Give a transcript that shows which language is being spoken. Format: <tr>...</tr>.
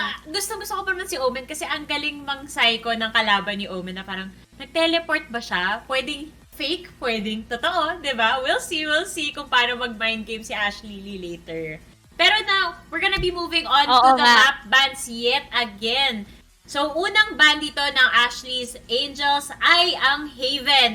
<tl>Gusto ko pa naman si Omen kasi ang galing mang psycho ng kalaban ni Omen na parang, nag-teleport ba siya? Pwedeng fake, pwedeng totoo, diba? We'll see kung paano mag-mind game si Ashley Lee later.</tl> <en>Pero now, we're gonna be moving on to the map bans yet again.</en> <tl>So, unang ban dito ng Ashley's Angels ay ang Haven.</tl>